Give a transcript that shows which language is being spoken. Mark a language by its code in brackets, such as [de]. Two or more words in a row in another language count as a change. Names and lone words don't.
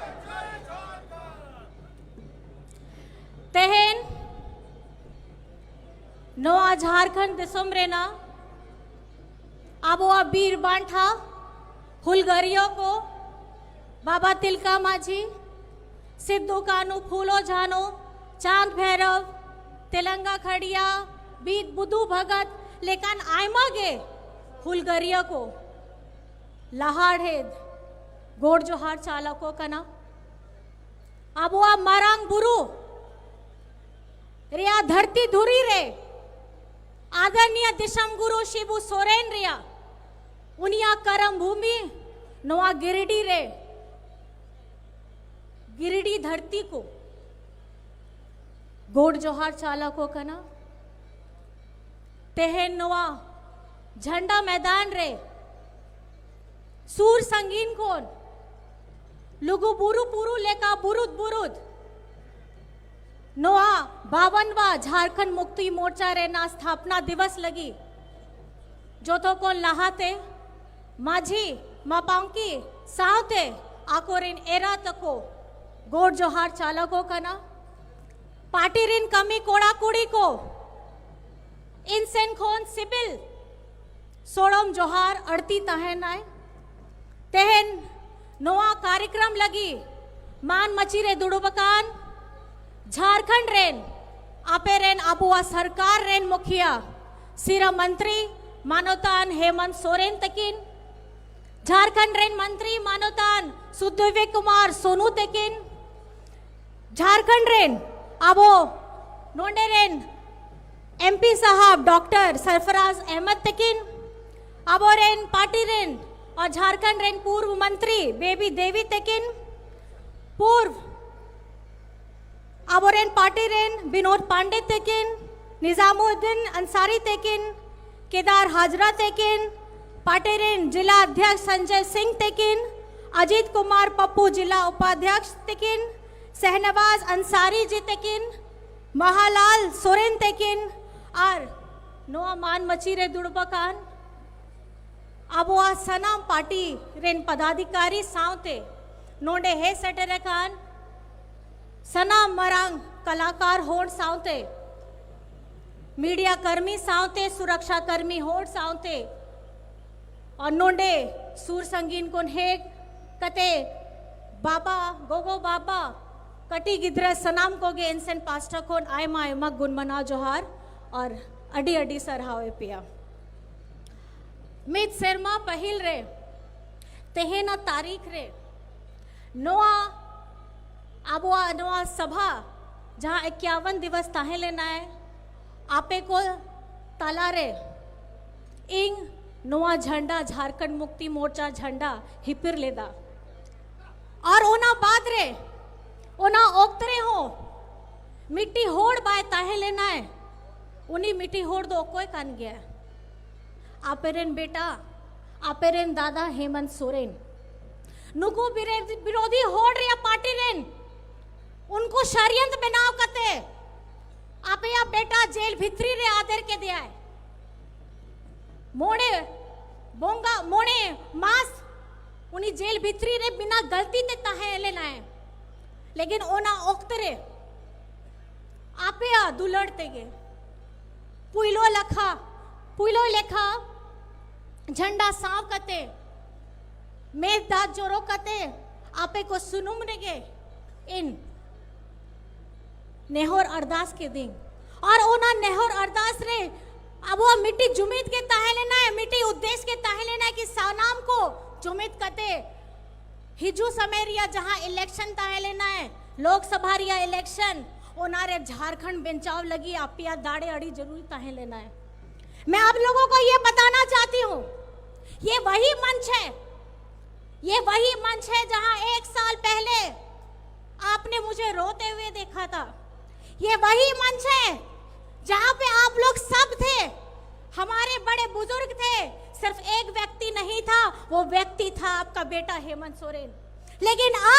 [sat] तेहन नवा झारखंड दिसम रेना आबोआ बीर बांठा हुलगरियों को बाबा तिलका माझी, सिद्धू कानू, फूलो झानो, चांद भैरव, तेलंगा खड़िया, बीत बुद्धू भगत, लेकिन आयमा गे हुलगरिया को लहाड़ेद गोड़ जोहार चालको कना आबोआ मारांग बुरु रिया धरती धुरी रे आदरणीय दिशम गुरु शिबू सोरेन रिया उनिया करम भूमि नवा गिरिडीह रे गिरिडीह धरती को गोड़ जोहार चालको कना तेहन नवा झंडा मैदान रे सूर संगीन कोन लुगु बुरु पुरु लेका बुरुद बुरुद नोआ 52वां झारखंड मुक्ति मोर्चा रे ना स्थापना दिवस लगी जो तो को लहाते माझी मापांकी सावते आकोरिन एरा तको गोड़ जोहार चालको कना पाटिरिन कमी कोड़ा कुड़ी को इनसेन खोन सिबिल सोड़म जोहार अड़ती तहनाए तेहन नोआ कार्यक्रम लगी मान मचीरे दुड़ुबकान झारखंड रेन आपे रेन आबुआ सरकार रेन मुखिया सिरा मंत्री मानोतान हेमंत सोरेन तकिन झारखंड रेन मंत्री मानोतान सुदेवी कुमार सोनू तकिन झारखंड रेन आबो नोंडे रेन एमपी साहब डॉक्टर सरफराज अहमद तकिन आबो रेन पार्टी रेन और झारखंड रेन पूर्व मंत्री बेबी देवी तकिन पूर्व आबोरेन पार्टी रेन विनोद पांडे तेकिन निजामुद्दीन अंसारी तेकिन केदार हाजरा तेकिन पार्टी रेन जिला अध्यक्ष संजय सिंह तेकिन अजीत कुमार पप्पू जिला उपाध्यक्ष तेकिन सहनवाज अंसारी जी तेकिन महालाल सोरेन तेकिन और नोआ मान मचीरे दुड़बकान आबोआ सनाम पार्टी रेन पदाधिकारी सावते नोंडे हे सटेरे खान सनाम मरांग कलाकार होड़ सावते मीडिया कर्मी सावते सुरक्षा कर्मी होड़ सावते और नोंडे सूर संगीन कोन हे कते बाबा गोगो बाबा कटी गिद्र सनाम कोगे इंसन पास्टा कोन आयमा आयमा गुनमना जोहार और अडी अडी सरहावे पिया मित शर्मा पहिल रे तेहेना तारीख रे नोआ आबोआ नोआ सभा जहाँ 51 दिवस ताहे लेना है आपे को ताला रे इंग नोआ झंडा झारखंड मुक्ति मोर्चा झंडा हिपिर लेदा और ओना बाद रे ओना ओक्तरे हो मिट्टी होड़ बाय ताहे लेना है उन्हीं मिट्टी होड़ दो कोई कान गया आपेरेन बेटा आपेरेन दादा हेमंत सोरेन नुकु विरोधी होड़ रे पार्टी रेन उनको षड्यंत्र बनाव कते आपे या बेटा जेल भित्री रे आदर के दिया है मोड़े बोंगा मोड़े मास उन्हीं जेल भित्री रे बिना गलती ते ताहे लेना है लेकिन ओना ओक्तरे आपे या दुलड़ते गे पुइलो लेखा झंडा सांव कते मेद दाद जोरो कते आपे को सुनुम नेगे इन नेहोर अरदास के दिन और ओना नेहोर अरदास रे अब वो मिट्टी जुमीद के ताहे लेना है मिट्टी उद्देश्य के ताहे लेना है कि सानाम को जुमीद कते हिजू समेरिया जहां इलेक्शन ताहे लेना है लोकसभा रिया इलेक्शन ओनारे झारखंड बेंचाव लगी आपिया दाड़े अड़ी जरूरी ताहे लेना है [hi] मैं आप लोगों को ये बताना चाहती हूँ ये वही मंच है जहां 1 साल पहले आपने मुझे रोते हुए देखा था ये वही मंच है जहां पे आप लोग सब थे हमारे बड़े बुजुर्ग थे सिर्फ एक व्यक्ति नहीं था वो व्यक्ति था आपका बेटा हेमंत सोरेन लेकिन